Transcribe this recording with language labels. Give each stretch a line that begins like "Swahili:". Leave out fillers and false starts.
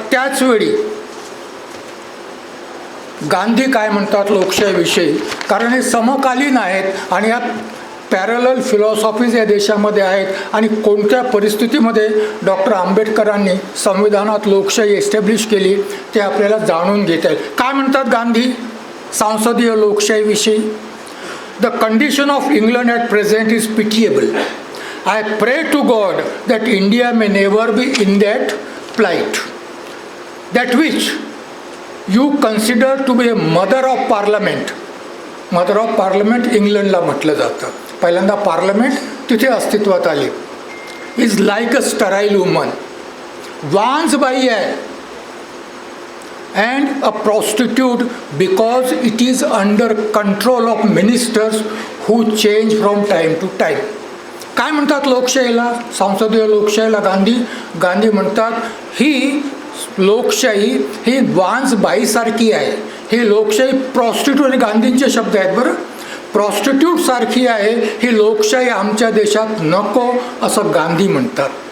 Marathi: त्याचवेळी गांधी काय म्हणतात लोकशाहीविषयी, कारण हे समकालीन आहेत आणि यात पॅरलल फिलॉसॉफीज या देशामध्ये आहेत. आणि कोणत्या परिस्थितीमध्ये डॉक्टर आंबेडकरांनी संविधानात लोकशाही एस्टॅब्लिश केली ते आपल्याला जाणून घेता येईल. काय म्हणतात गांधी संसदीय लोकशाहीविषयी?
English: The condition of England at present is pitiable. I pray to God that India may never be in that plight. That which you consider to be a mother of parliament. Mother of parliament
Marathi: इंग्लंडला म्हटलं जातं. पहिल्यांदा parliament तिथे अस्तित्वात आली.
English: Is like a sterile woman.
Marathi: वांजबाई आहे
English: and a prostitute because it is under control of ministers who change from time to time.
Marathi: काय म्हणतात लोकशाहीला, संसदीय लोकशाहीला गांधी म्हणतात ही लोकशाही ही वांजबाईसारखी आहे. ही लोकशाही प्रॉस्टिट्यूट, गांधींचे शब्द आहेत बरं, प्रॉस्टिट्यूट सारखी आहे ही लोकशाही आमच्या देशात नको असं गांधी म्हणतात.